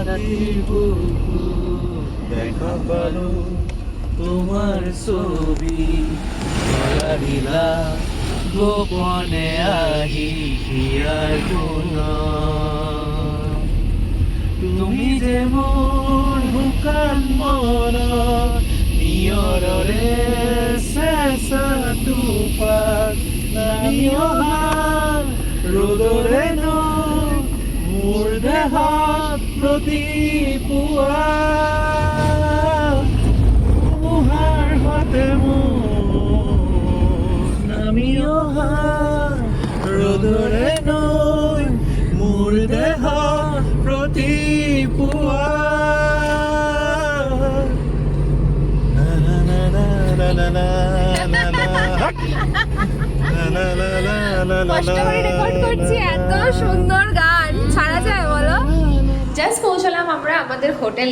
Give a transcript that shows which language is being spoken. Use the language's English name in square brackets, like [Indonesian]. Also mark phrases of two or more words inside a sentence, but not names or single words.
[Assamese] দেখা পালো তোমার ছবি দিলা গোপনে আহি হিয়ার কোনা তুমি যে মোর হুকান মন নিয়ৰৰে চেঁচা টোপাত নামিও ৰ'দৰে ন মোৰ দেহত প্ৰতিপুৱা মুহাৰ হাতে মোৰ নামিও ৰ'দৰে নৈ মোৰ দেহত প্ৰতিপুৱা [Bangla] কষ্ট করে রেকর্ড করছি, এত সুন্দর গান ছাড়া যায় বলো। জাস্ট পৌঁছলাম আমরা আমাদের হোটেলে।